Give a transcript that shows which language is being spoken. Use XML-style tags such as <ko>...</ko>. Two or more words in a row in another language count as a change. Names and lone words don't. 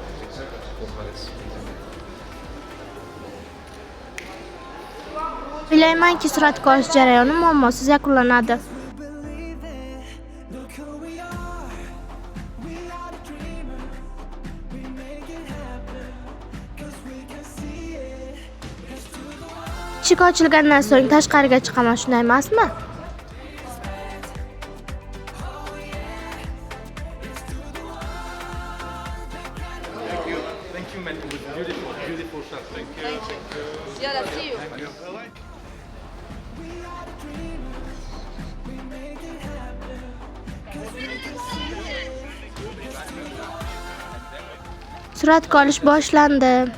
<uz>O'ylaymanki, suratga olish jarayoni muammosiz yakunlanadi. Eshik ochilgandan so'ng tashqariga chiqaman, shunday emasmi?</uz> <en>Thank you man. It was beautiful, beautiful shot. Thank you. Yeah, let's see you.</en> <uz>Suratga olish boshlandi.</uz>